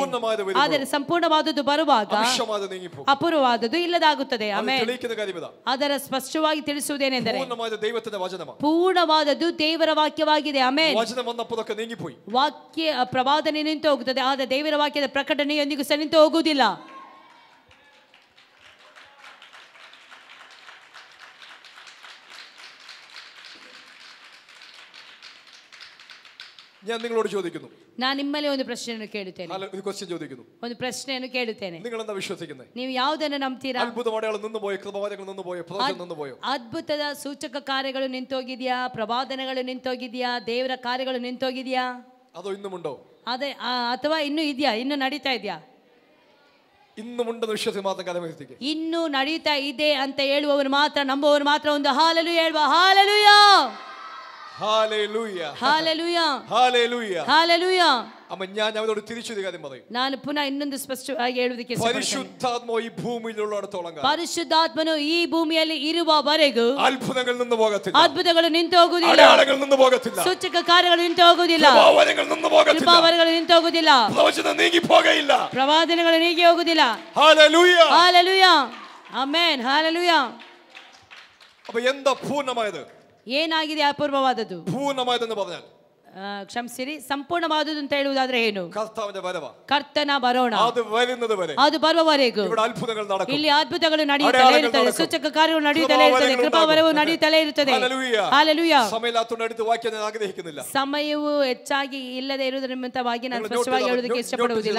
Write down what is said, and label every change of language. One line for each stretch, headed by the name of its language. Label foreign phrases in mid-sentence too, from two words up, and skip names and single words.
Kannada: ಆದರೆ ಸಂಪೂರ್ಣವಾದದ್ದು ಬರುವಾಗ ಅಪೂರ್ವವಾದದ್ದು ಇಲ್ಲದಾಗುತ್ತದೆ. ಆಮೇಲೆ ಅದರ ಸ್ಪಷ್ಟವಾಗಿ ತಿಳಿಸುವುದೇನೆಂದರೆ ಪೂರ್ಣವಾದದ್ದು ದೇವರ ವಾಕ್ಯವಾಗಿದೆ. ಆಮೇಲೆ ವಾಕ್ಯ ಪ್ರವಾದನೆ ನಿಂತು ಹೋಗುತ್ತದೆ, ಆದರೆ ದೇವರ ವಾಕ್ಯದ ಪ್ರಕಟಣೆಯೊಂದಿಗೂ ಸಹ ನಿಂತು ಹೋಗುವುದಿಲ್ಲ.
Malayalam: ഞാൻ നിങ്ങളോട് ചോദിക്കുന്നു,
Kannada: ನಾನು ನಿಮ್ಮಲ್ಲಿ ಒಂದು ಪ್ರಶ್ನೆಯನ್ನು ಕೇಳುತ್ತೇನೆ. ಒಂದು ಪ್ರಶ್ನೆಯನ್ನು ಕೇಳುತ್ತೇನೆ. ನೀವು ಯಾವುದನ್ನು ನಂಬ್ತೀರಾ? ಅದ್ಭುತದ ಸೂಚಕ ಕಾರ್ಯಗಳು ನಿಂತೋಗಿದ್ಯಾ? ಪ್ರವಾದನೆಗಳು ನಿಂತೋಗಿದ್ಯಾ? ದೇವರ ಕಾರ್ಯಗಳು ನಿಂತೋಗಿದ್ಯಾ? ಅದೇ ಅಥವಾ ಇನ್ನೂ ಇದೆಯಾ? ಇನ್ನು ನಡೀತಾ ಇದೆಯಾ? ಇನ್ನು ನಡೀತಾ ಇದೆ ಅಂತ ಹೇಳುವವರು ಮಾತ್ರ, ನಂಬುವವರು ಮಾತ್ರ ಒಂದು ಹಾಲೆಲೂಯಾ ಹೇಳುವ. ಹಾಲೆಲೂಯಾ, ಹಾಲೆಲೂಯಾ, ಹಾಲೆಲೂಯಾ, ಹಾಲೆಲೂಯಾ, ಹಾಲೆಲೂಯಾ.
Malayalam: ഞാൻ അവരോട് തിരിച്ചൊരു കാര്യം പറയും.
Kannada: ನಾನು ಪುನಃ ಇನ್ನೊಂದು ಸ್ಪಷ್ಟವಾಗಿ ಹೇಳುವುದಕ್ಕೆ
Malayalam: പരിശുദ്ധാത്മാവ് ഈ ഭൂമിയിലുള്ളിടത്തോളം കാലം,
Kannada: ಪರಿಶುದ್ಧಾತ್ಮನು ಈ ಭೂಮಿಯಲ್ಲಿ ಇರುವವರೆಗೂ
Malayalam: അത്ഭുതങ്ങൾ നിന്ന് പോകത്തില്ല,
Kannada: ಅದ್ಭುತಗಳು ನಿಂತು ಹೋಗುವುದಿಲ್ಲ,
Malayalam: അടയാളങ്ങൾ നിന്ന് പോകത്തില്ല,
Kannada: ಸೂಚಕ ಕಾರ್ಯಗಳು ನಿಂತು ಹೋಗುವುದಿಲ್ಲ,
Malayalam: പ്രവാദനകൾ നിന്ന് പോകത്തില്ല,
Kannada: ಕೃಪಾವರಗಳು ನಿಂತು ಹೋಗುವುದಿಲ್ಲ,
Malayalam: പ്രവചനം നീങ്ങി പോകയില്ല,
Kannada: ಪ್ರವಾದನೆಗಳು ನೀಗಿ ಹೋಗುವುದಿಲ್ಲ.
Malayalam: ഹല്ലേലൂയ, ഹല്ലേലൂയ,
Kannada: ಆಮೆನ್, ಹಲ್ಲೆಲೂಯ.
Malayalam: അപ്പോൾ എന്താ പൂർണ്ണമായത്?
Kannada: ಏನಾಗಿದೆ ಅಪೂರ್ವವಾದದ್ದು?
Malayalam: പൂർണ്ണമായതെന്ന് പറഞ്ഞാൽ,
Kannada: ಕ್ಷಮಿಸಿರಿ, ಸಂಪೂರ್ಣವಾದದ್ದು ಅಂತ ಹೇಳುವುದಾದ್ರೆ ಏನು? ಕರ್ತನ ಬರವ, ಕರ್ತನ ಬರೋಣ, ಅದು ಬರುವವರೆಗೂ ಇಲ್ಲಿ ಅದ್ಭುತಗಳು ನಡೆಯುತ್ತಲೇ ಇರುತ್ತದೆ, ಸೂಚಕ ಕಾರ್ಯಗಳು ನಡೆಯುತ್ತಲೇ ಇರುತ್ತದೆ, ಕೃಪಾವರವು ನಡೆಯುತ್ತಲೇ ಇರುತ್ತದೆ. ಹಲ್ಲೆಲೂಯ. ಸಮಯವು ಹೆಚ್ಚಾಗಿ ಇಲ್ಲದೆ ಇರುವುದರ ನಿಮಿತ್ತವಾಗಿ ನಾನು ಸ್ಪಷ್ಟವಾಗಿ ಹೇಳುವುದಕ್ಕೆ ಇಷ್ಟಪಡುವುದಿಲ್ಲ.